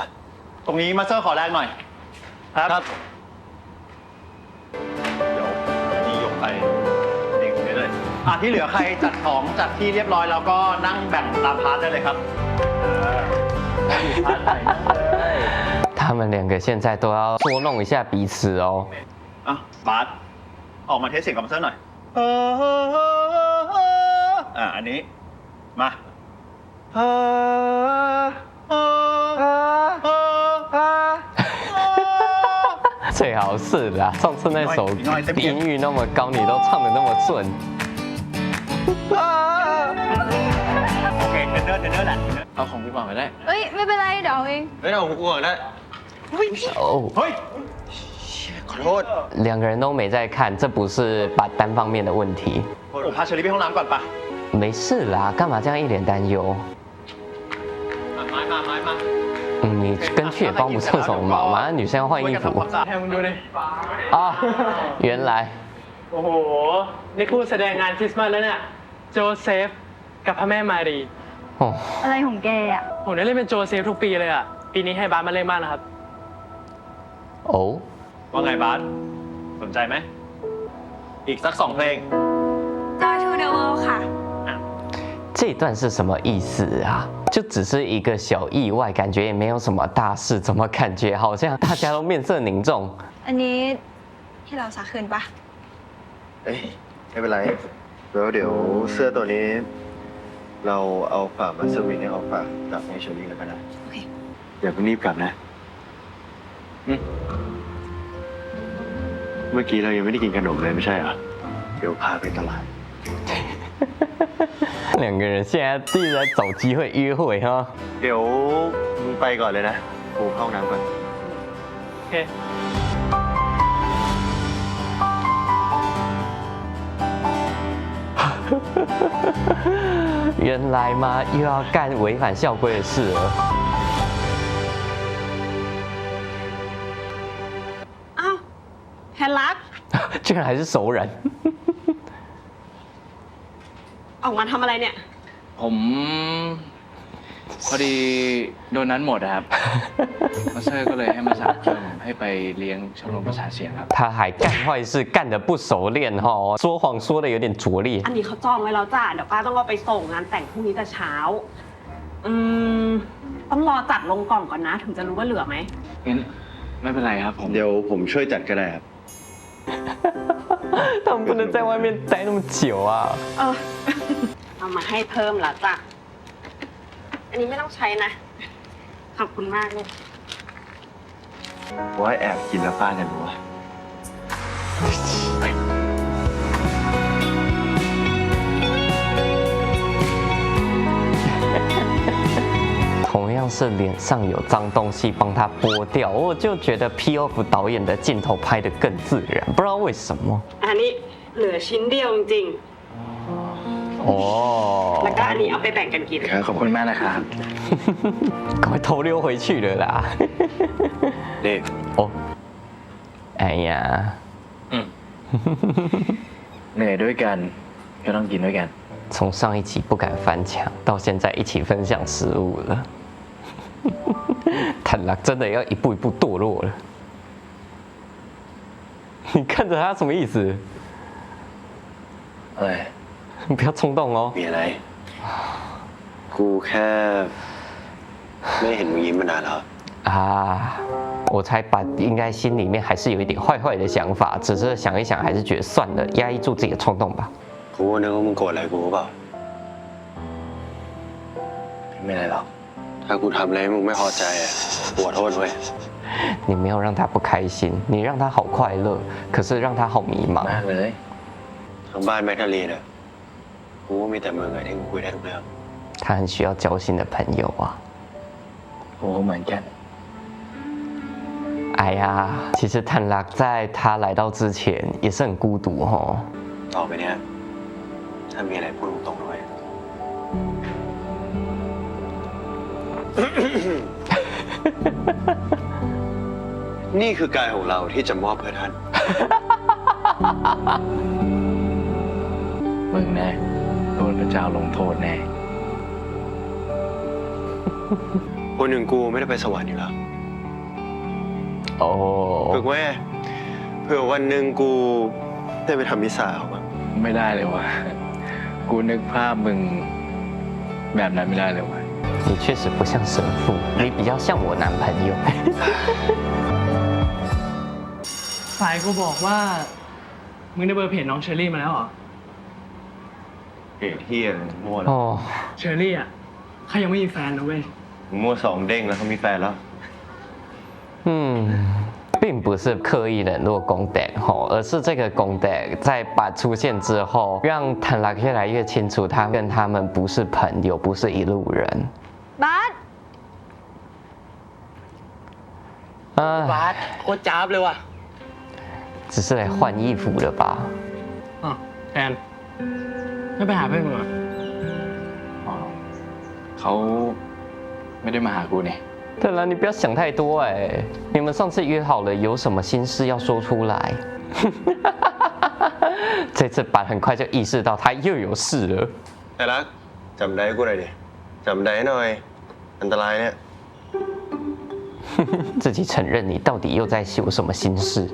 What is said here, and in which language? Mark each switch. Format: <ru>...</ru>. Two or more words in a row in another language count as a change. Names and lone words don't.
<th>ตรงนี้มาสเตอร์ขอแรกหน่อย ครับ เดี๋ยวนี่ยกไปเด็กเลยที่เหลือใครจัดของจัดที่เรียบร้อยแล้วก็นั่งแบ่งตามพาร์ทได้เลยครับพาร์ทไหนนั่งเลย</th> <zh>他们两个现在都要捉弄一下彼此哦。</zh> <th>บาสออกมาเทสเสียงกับมาสเตอร์หน่อยอันนี้มา</th> <zh>最好是啦，上次那首音域那么高，你都唱的那么顺。</zh> <th>โอเคเทรนเนอร์แหละ เอาของพี่ปองไปได้ เอ้ย ไม่เป็นไร เดี๋ยวเอาเอง ไม่ต้องห่วงนะ 哦， เฮ้ย ขอโทษ</th> <zh>两个人都没在看，这不是把单方面的问题。</zh> <th>โอ้พาเชอรี่ไปห้องน้ำก่อนปะ</th> <zh>没事啦，干嘛这样一脸担忧？</zh> <th>ไม้มา</th> <zh>你跟去也帮不上什么忙嘛，女生要换衣服</zh> <th>แทนมึงดูดิ</th> <zh>啊。原来</zh> <th>โอ้โห นี่คู่แสดงงานคริสต์มาสแล้วเนี่ย โจเซฟกับพระแม่มารี 哦， อะไรของแกอ่ะ ผมได้เล่นเป็นโจเซฟทุกปีเลยอ่ะ ปีนี้ให้บาสมาเล่นบ้างนะครับ 哦， ว่าไงบาสสนใจไหม อีกสัก2 เพลง Joy to the World ค่ะ</th> <zh>这段是什么意思啊？就只是一个小意外，感觉也没有什么大事，怎么感觉好像大家都面色凝重？</zh> <th>อันนี้ให้เราซักคืนปะ เอ้ยไม่เป็นไรแล้วเดี๋ยวเสื้อตัวนี้ เราเอาฝากมาเซอร์วิสให้เอาฝากกลับให้เชอรี่แล้วกันนะ โอเค อย่าเพิ่งรีบกลับนะเมื่อกี้เรายังไม่ได้กินขนมเลยไม่ใช่เหรอ เดี๋ยวพาไปตลาด</th> <zh>两个人现在一直在找机会约会哈。</zh> <th>เดี๋ยวมึงไปก่อนเลยนะกูเข้าห้องน้ำก่อน โอเค</th> <zh>原来吗？又要干违反校规的事了。</zh> <th>อ้าวแพนรัก</th> <zh>居然还是熟人。</zh> <th>ออกมาทำอะไรเนี่ย ผมพอดีโดนนั้นหมดอะครับ มาสเตอร์ก็เลยให้มาสั่งเพิ่มให้ไปเลี้ยงชมรมประสานเสียงครับ</th> <zh>他还干坏事干得不熟练哈，说谎说的有点拙劣</zh> <th>อั。นนี้เขาจองไว้แล้วจ้าเดี๋ยวป้าต้องเอาไปส่งงานแต่งพรุ่งนี้แต่เช้า ต้องรอจัดลงกล่องก่อนนะ ถึงจะรู้ว่าเหลือไหม งั้นไม่เป็นไรครับผม เดี๋ยวผมช่วยจัดก็ได้ครับ</th> <zh>他们不能在外面待那么久啊。</zh> <th>เออ เอามาให้เพิ่มละจ้ะ อันนี้ไม่ต้องใช้นะ ขอบคุณมากเลย ว่าแอบกินแล้วป้าจะรู้ว่า</th> <zh>同样是脸上有脏东西，帮他剥掉，我就觉得 P.O.F 导演的镜头拍得更自然，不知道为什么。</zh> <th>อันนี้เหลือชิ้นเดียวจริง 哦 ๆ แล้วก็อันนี้เอาไปแบ่งกันกิน ครับขอบคุณมากนะครับ</th> <zh>赶快偷溜回去了啦。</zh> <th>นี่ 哦，哎呀， เหนื่อยด้วยกันก็ต้องกินด้วยกัน</th> <zh>从上一集不敢翻墙，到现在一起分享食物了。坦lạc真的要一步一步堕落了。你看着他什么意思？</zh> <th>อะไร</th> <zh>你不要冲动哦。</zh> <th>มีอะไร กูแค่ไม่เห็นมึงยิ้มมานานแล้ว</th> <zh>啊，我猜吧，应该心里面还是有一点坏坏的想法，只是想一想，还是觉得算了，压抑住自己的冲动吧。</zh> <th>กูนึกว่ามึงโกรธอะไรกูเปล่า ไม่อะไรหรอก ถ้ากูทำอะไรให้มึงไม่พอใจอ่ะกูขอโทษเว้ย</th> <zh>你没有让他不开心，你让他好快乐，可是让他好迷茫。</zh> <th>มากเลย ทางบ้านแมกดาลีนอ่ะกูว่ามีแต่มึงไงที่กูคุยได้ทุกเรื่อง</th> <zh>他很需要交心的朋友啊。</zh> <th>โอ้เหมือนกัน</th> <zh>哎呀，其实坦lạc在他来到之前也是很孤独哦。</zh> <th>ต่อไปเนี้ยถ้ามีอะไรพูดตรงๆด้วย นี่คือกายของเราที่จะมอบเพื่อท่าน มึงแน่โดนพระเจ้าลงโทษแน่ คนหนึ่งกูไม่ได้ไปสวรรค์อยู่แล้ว โอ้ ฝึกไว้เผื่อวันหนึ่งกูได้ไปทำมิสซาเอาบ้าง ไม่ได้เลยว่ะกูนึกภาพมึงแบบนั้นไม่ได้เลยว่ะ</th> <zh>你确实不像神父，你比较像我男朋友。</zh> <th>ฝ่ายกูบอกว่า มึงได้เบอร์เพจน้องเชอรี่มาแล้วเหรอ เหตุที่มั่ว 哦， เชอรี่อ่ะเขายังไม่มีแฟนนะเว้ย มั่ว2 เด้งแล้วเขามีแฟนแล้ว</th> <zh>嗯，并不是刻意冷落公德吼，而是这个公德在把出现之后，让坦拉越来越清楚，他跟他们不是朋友，不是一路人。</zh> <th>บาส 啊， บาสโคตรจ้าบเลยว่ะ</th> <zh>只是来换衣服的吧？</zh> <th>อ๋อแทนไม่ไปหาเพื่อนมึงเหรอ อ๋อเขาไม่ได้มาหากูนี่</th> <zh>对了，你不要想太多哎，你们上次约好了，有什么心事要说出来。这次板很快就意识到他又有事了。</zh> <th>แต่รักจำได้กูหน่อยดิจำได้หน่อย อันตรายเนี่ย</th> <zh>自己承认你到底又在有什么心事。</zh>